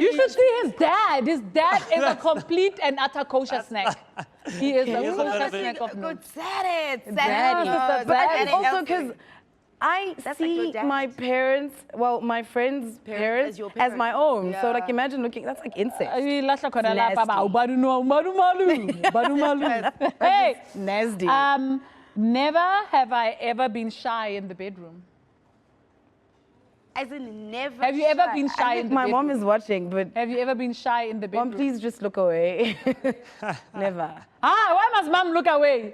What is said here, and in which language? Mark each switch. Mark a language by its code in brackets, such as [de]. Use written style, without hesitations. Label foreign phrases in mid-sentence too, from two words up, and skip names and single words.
[en] You should see his dad. His dad is a complete and utter kosher snack. He is a is a kosher little bit- snack of Good, notes. said it. Daddy. Said it. But I Daddy think also healthy. because I That's like your see dad. my parents, well, my friends' parents, as your as my parents. own. So Yeah. like imagine looking, that's like incest. [zu] Ilahla khona lapha ba, [en] Nasty. ubaru no, ubaru malu, ubaru malu. Hey, Nasty. never have I ever been shy in the bedroom. As in never. Have you ever shy. been shy in the My bedroom? mom is watching, but Have you ever been shy in the bedroom? mom, please just look away. Never. Why must mom look away?